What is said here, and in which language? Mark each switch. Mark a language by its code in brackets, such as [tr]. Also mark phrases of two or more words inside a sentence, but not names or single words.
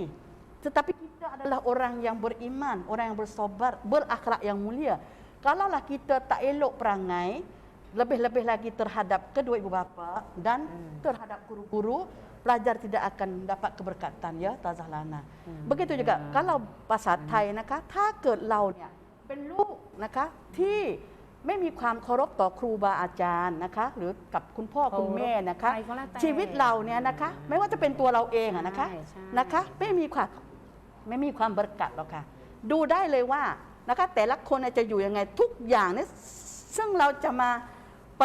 [ms] Tetapi kita adalah orang yang beriman, orang yang bersabar, berakhlak yang mulia. Kalaulah kita tak elok perangai, lebih-lebih lagi terhadap kedua ibu bapa dan terhadap guru-guru, pelajar tidak akan dapat keberkatan, ya Tazalana. Begitu juga kalau pasal Thai [th] นะคะถ้าเกิดเราเนี่ยเป็นลูกนะคะที่ไม่มีความเคารพต่อครูบาอาจารย์นะคะหรือกับคุณพ่อคุณแม่นะคะชีวิตเราเนี่ยนะคะไม่ว่าจะเป็น ตัวเราเองนะคะไม่มีความบริกัดหรอกค่ะดูได้เลยว่านะคะแต่ละคนจะอยู่ยังไงทุกอย่างเนี่ยซึ่งเราจะมาผ